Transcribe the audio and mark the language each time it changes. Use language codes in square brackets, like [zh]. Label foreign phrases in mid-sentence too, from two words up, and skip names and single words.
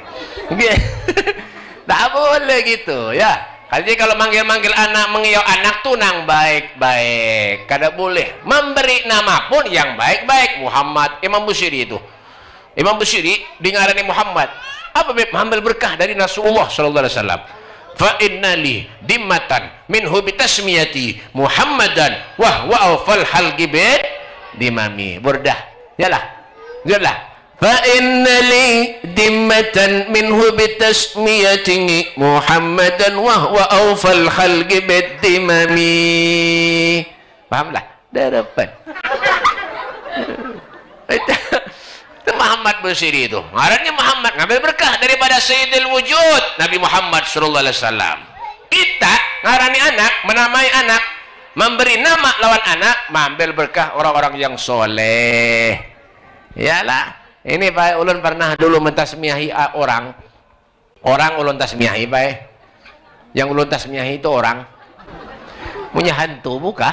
[bjn] Tak boleh gitu, ya. Jadi kalau manggil-manggil anak, mengiau anak tuh nang baik-baik. Kada boleh. Memberi nama pun yang baik-baik. Muhammad, Imam Busiri itu. Imam Busiri dengarani Muhammad. Apa beb? Mengambil berkah dari Rasulullah [ar] صلى الله عليه وسلم. فإن لي ذمة منه بتسميتي محمدا وهو أوفى الخلق بالذمم. [bjn] Burdah. Yalah. Yalah. [ar] فإن لي ذمة منه بتسميتي محمدا وهو أوفى الخلق بالذمم. [bjn] Pahamlah? Darapan. Itu Muhammad Busiri itu. Ngarannya Muhammad, ngambil berkah daripada [ar] سيد الوجود [bjn] Nabi Muhammad [ar] صلى الله عليه وسلم. [bjn] Kita ngarani anak, menamai anak, memberi nama lawan anak, mengambil berkah orang-orang yang soleh. Iyalah, ini Pak ulun pernah dulu mentasmiahi orang. Orang ulun tasmiahi, Pak. Yang ulun tasmiahi itu orang punya hantu buka.